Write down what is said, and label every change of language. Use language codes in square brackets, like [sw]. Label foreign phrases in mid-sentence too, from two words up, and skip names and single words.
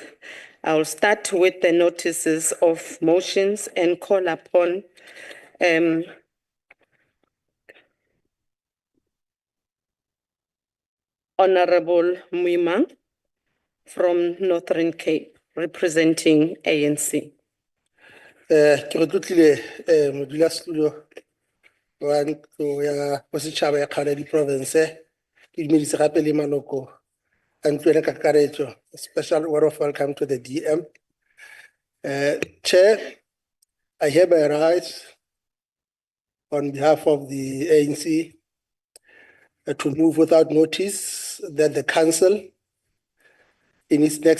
[en] I'll start with the notices of motions and call upon Honorable Muimang from Northern Cape, representing ANC. [nso] Ke go tlotlile modulasetulo wa ntlo ya bosetšhaba ya kgaolo ya diprovince ke dumedise gape le maloko a ntlo ena ka kakaretso. [en] Special word of welcome to the DM. Chair, I hereby rise on behalf of the ANC to move without notice that the council in its next